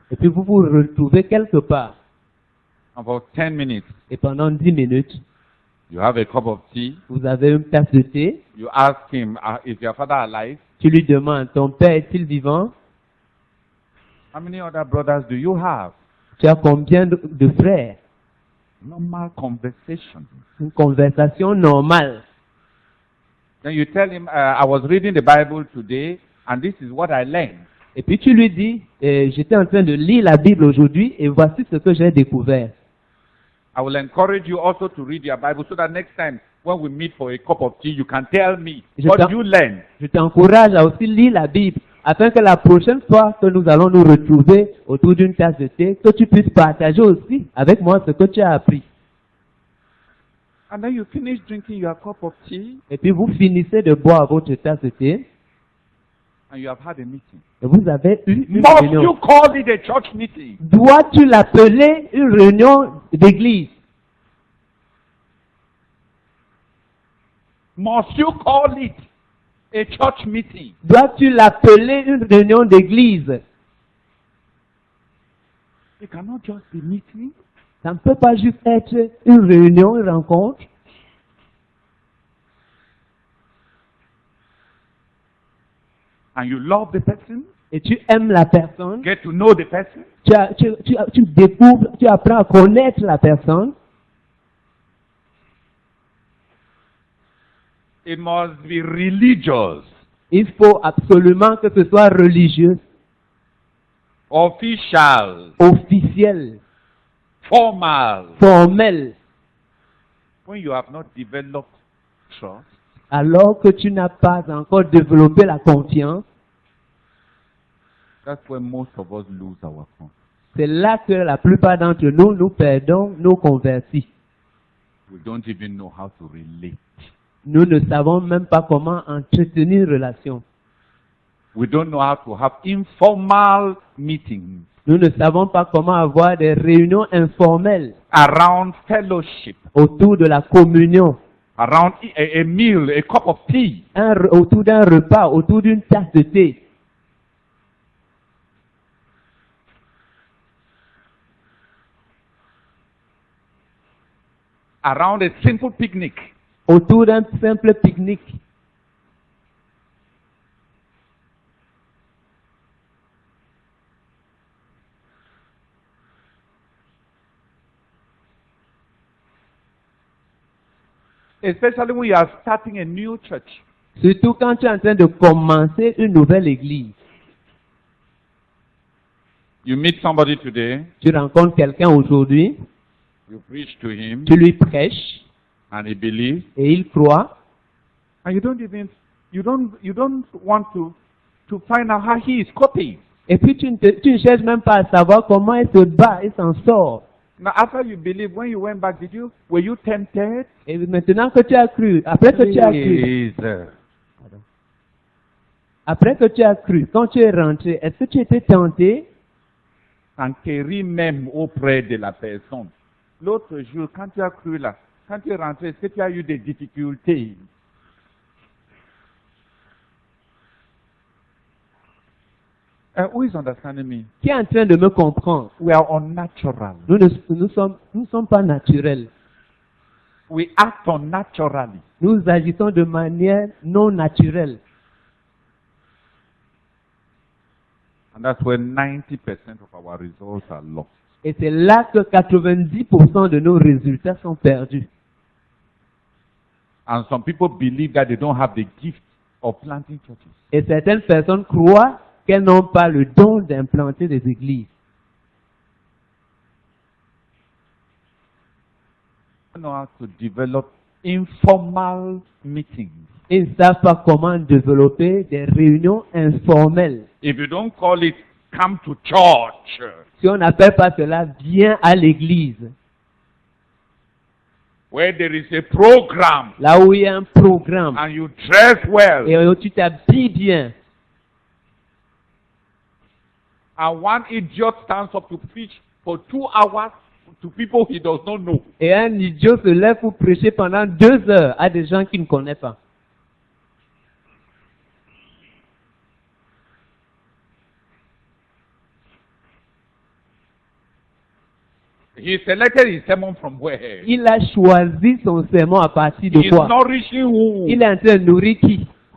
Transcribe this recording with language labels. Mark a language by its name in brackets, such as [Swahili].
[French] Et puis vous vous retrouvez quelque part. [English] About 10 minutes. [French] Et pendant 10 minutes, [English] You have a cup of tea. [French] vous avez une tasse de thé. [English] You ask him, is your father alive? [French] Tu lui demandes, ton père est-il vivant? [English] How many other brothers do you have? [French] Tu as combien de frères? [English] Normal conversation. [French] Une conversation normale. [English] Then you tell him, I was reading the Bible today, and this is what I learned. [French] Et puis tu lui dis, j'étais en train de lire la Bible aujourd'hui et voici ce que j'ai découvert. [English] I will encourage you also to read your Bible so that next time when we meet for a cup of tea, you can tell me [French] Je [English] what [French] t'en- [English] you learn. [French] Je t'encourage à aussi lire la Bible afin que la prochaine fois que nous allons nous retrouver autour d'une tasse de thé, que tu puisses partager aussi avec moi ce que tu as appris. [English] And then you finish drinking your cup of tea [French] Et puis vous finissez de boire votre tasse de thé [English] and you have had a meeting. [French] et vous avez eu une [English] Must [French] réunion. [English] you call it a church meeting? [French] Dois-tu l'appeler une réunion d'église? [English] Must you call it a church meeting? [French] Dois-tu l'appeler une réunion d'église? [English] It cannot just be meeting. [French] Ça ne peut pas juste être une réunion, une rencontre. [English] And you love the person, [French] Et tu aimes la personne. [English] get to know the person, [French] Tu découvres, tu apprends à connaître la personne. [English] it must be religious, [French] Il faut absolument que ce soit religieux, [English] official, [French] officiel, [English] formal. [French] formel. [English] When you have not developed trust, [French] Alors que tu n'as pas encore développé la confiance, [English] that's where most of us lose our phone. [French] c'est là que la plupart d'entre nous, nous perdons nos convertis. [English] We don't even know how to relate. [French] Nous ne savons même pas comment entretenir une relation. [English] We don't know how to have informal meetings [French] Nous ne savons pas comment avoir des réunions informelles [English] around fellowship, [French] autour de la communion, [English] around a meal, a cup of tea. [French] autour d'un repas, autour d'une tasse de thé. [English] Around a simple picnic. [French] Autour d'un simple pique-nique. [English] Especially when you are starting a new church. [French] Surtout quand tu es en train de commencer une nouvelle église. [English] You meet somebody today, [French] Tu rencontres quelqu'un aujourd'hui, [English] you preach to him, [French] tu lui prêches [English] and he believes, [French] et il croit. [English] and you don't want to find out how he is coping. [French] Et puis tu ne cherches même pas à savoir comment il se bat, il s'en sort. [English] Now, after you believe, when you went back, were you tempted? [French] Et maintenant que tu as cru, après que tu as cru, [English] Please. [French] après que tu as cru, quand tu es rentré, est-ce que tu étais tenté? S'enquérir même auprès de la personne. L'autre jour, quand tu as cru là, quand tu es rentré, est-ce que tu as eu des difficultés? [English] Who is understanding me? [French] Qui est en train de me comprendre? [English] We are unnatural. [French] Nous sommes pas naturels. [English] We act unnaturally. [French] Nous agissons de manière non naturelle. [English] And that's where 90% of our results are lost. [French] Et c'est là que 90% de nos résultats sont perdus. [English] And some people believe that they don't have the gift of planting churches. [French] Et certaines personnes croient qu'elles n'ont pas le don d'implanter des églises. [English] They don't know how to develop informal meetings. [French] Ils ne savent pas comment développer des réunions informelles. [English] If you don't call it come to church, [French] Si on n'appelle pas cela, viens à l'église. [English] where there is a program [French] Là où il y a un programme [English] and you dress well, [French] et où tu t'habilles bien. [English] and one idiot stands up to preach for 2 hours to people he does not know. [French] Et un idiot se lève pour prêcher pendant 2 heures à des gens qu'il ne connaît pas. [English] He selected his sermon from where? [French] Il a choisi son sermon à partir de [English] He is [French] quoi? [English] nourishing who? [French] Il est en train de nourrir qui?